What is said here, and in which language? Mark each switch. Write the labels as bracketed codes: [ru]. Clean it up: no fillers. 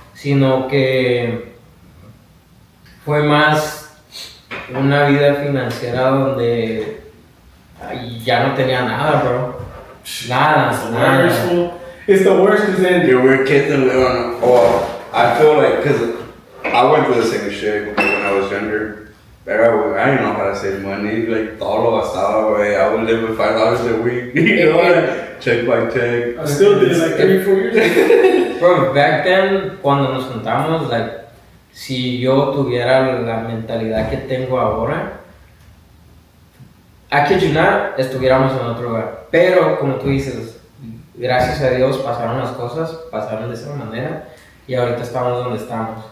[es] Sino que fue más una vida financiera donde ya no tenía nada, bro. Nada, nada. [en] It's the worst because then Yeah, we're kids and I feel like, cause I went through the same shit when I was younger. I didn't know how to save money, like [es] todo lo gastaba, güey. [en] I would live with $5 a week, you know, like, check by check. I still did it like 3-4 years ago. Bro, back then, [es] cuando nos juntamos, like, si yo tuviera la mentalidad que tengo ahora, [en] I kid you not, [es] estuviéramos en otro lugar. Pero, como tú dices, gracias a Dios pasaron las cosas, pasaron de esa manera, y ahorita estamos donde estamos.